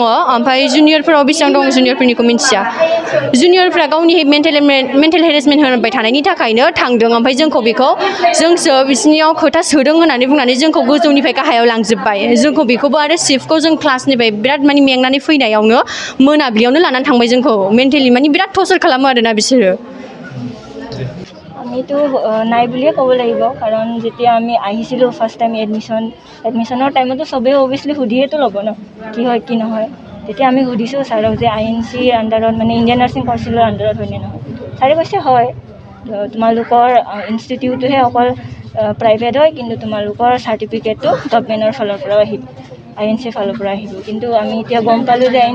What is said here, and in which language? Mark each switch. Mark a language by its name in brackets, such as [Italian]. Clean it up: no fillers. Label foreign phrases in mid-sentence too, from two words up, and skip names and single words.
[Bodo] ओमफ्राय जुनियरफोराव बेसेबां दं जुनियरफोरनिखौ मिन्थिया जुनियरफ्रा गावनि [English] mental harassment [Bodo] होबाय थानायनि थाखायनो थांदों ओमफ्राय जोंसो बिसोरनियाव खोथा सोदों होननानै बुंनानै जोंखौ गोजौनिफ्राय गाहायाव लांजोब्बाय जोंखौ बेखौबो आरो शिफ्टखौ जों क्लासनिफ्राय बिराद माने मेंनानै फैनायावनो मोनाबिलियावनो लानानै थांबाय जोंखौ मेन्टेलि माने बिराद टर्चार खालामो आरोना बिसोरो [Assamese] আমিতো নাই বুলিয়ে ক'ব লাগিব কাৰণ যেতিয়া আমি আহিছিলোঁ [English] first time admission [Assamese] টাইমতো চবেই অভিয়াছলি সুধিয়েতো ল'ব ন কি হয় কি নহয় তেতিয়া আমি সুধিছোঁ ছাৰক যে আইএনচিৰ আণ্ডাৰত মানে ইণ্ডিয়ান নাৰ্ছিং কাউন্সিলৰ আণ্ডাৰত হয়নে নহয় ছাৰে কৈছে হয় তোমালোকৰ ইনষ্টিটিউটটোহে অকল প্ৰাইভেট হয় কিন্তু তোমালোকৰ চাৰ্টিফিকেটটো গভৰ্ণমেণ্টৰ ফালৰ পৰাও আহিব আইএনচিৰ ফালৰ পৰা আহিব কিন্তু আমি এতিয়া গম পালোঁ যে